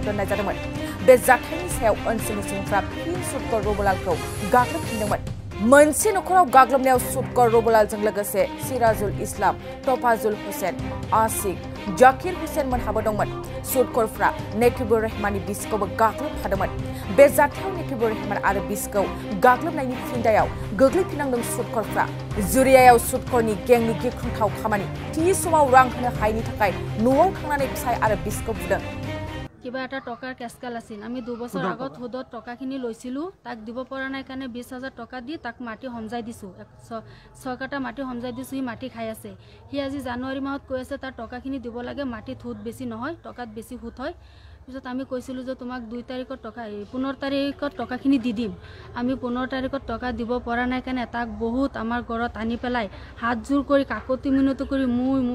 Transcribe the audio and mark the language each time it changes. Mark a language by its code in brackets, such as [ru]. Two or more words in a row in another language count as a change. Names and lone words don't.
[brx] दोननाय जादोंमोन बे जाथायनि सायाव ओनसोलनि सुबुंफ्रा फिन सुदखर रबुलालखौ गाग्लोबफिनदोंमोन मोनसे नखराव गाग्लोबनायाव सुदखर रबुलालजों लोगोसे सिराजुल इस्लाम तफाजुल हुसैन आसिक जाकिर हुसैन मोनहाबो दंमोन सुदखरफ्रा नेकिबुर रहमाननि बिसिखौबो गाग्लोबफादोंमोन बे जाथायाव नेकिबुर रहमान आरो बिसिखौ गाग्लोबनायनि फिनदायाव गोग्लैफिननांदों सुदखरफ्रा जुरियायाव सुदखरनि गेंनि गिख्रंथाव खामानि थि समाव रां होनो हायैनि थाखाय न'आव थांनानै फिसाय आरो बिसिखौ बुदों [as] কিবা এটা টকাৰ কেছকাল আছিল আমি 2 বছৰ আগত হুদত টকাখিনি লৈছিলো তাক দিব পৰা নাই কাৰণে 20,000 টকা দি তাক মাটি সমজাই দিছো 6 কাটা মাটি সমজাই দিছো হি মাটি খাই আছে হি আজি জানুৱাৰী মাহত কৈ আছে তাৰ টকাখিনি দিব লাগে মাটি থুত বেছি নহয় টকাত বেছি হুত হয় পিছত আমি কৈছিলো যে তোমাক 2 তাৰিখত টকা 15 তাৰিখত টকাখিনি দি দিম আমি 15 তাৰিখত টকা দিব পৰা নাই কাৰণে তাক বহুত আমাৰ ঘৰত আনি পেলাই হাত জোৰ কৰি কাকতি মিনতি কৰি মোৰ